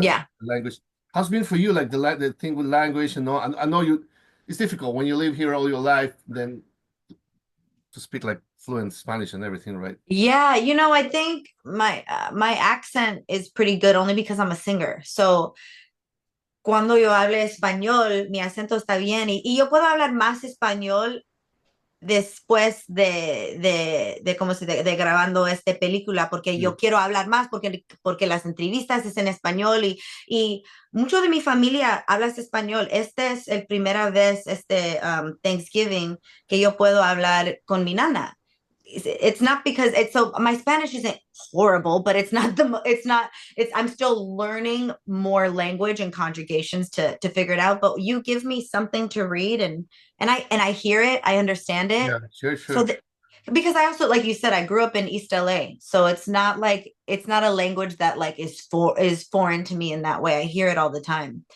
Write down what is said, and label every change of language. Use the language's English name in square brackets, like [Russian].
[English] Yeah. language. How's been for you, like the thing with language, I know it's difficult when you live here all your life, then to speak like fluent Spanish and everything, right? Yeah, you know, I think my accent is pretty good only because I'm a singer. [Spanish] So cuando yo hable español, mi acento está bien y yo puedo hablar más español después de cómo de grabando esta película, porque [English] Yeah. [Spanish] yo quiero hablar más, porque las entrevistas es en español y mucho de mi familia habla español. Este es el primera vez, Thanksgiving, que yo puedo hablar con mi nana. [English] It's not because it's so my Spanish isn't horrible, but it's I'm still learning more language and conjugations to figure it out. But you give me something to read and I hear it, I understand it. Yeah, sure, So sure. that because I also, like you said, I grew up in East LA, so it's not a language that like is foreign to me in that way. I hear it all the time.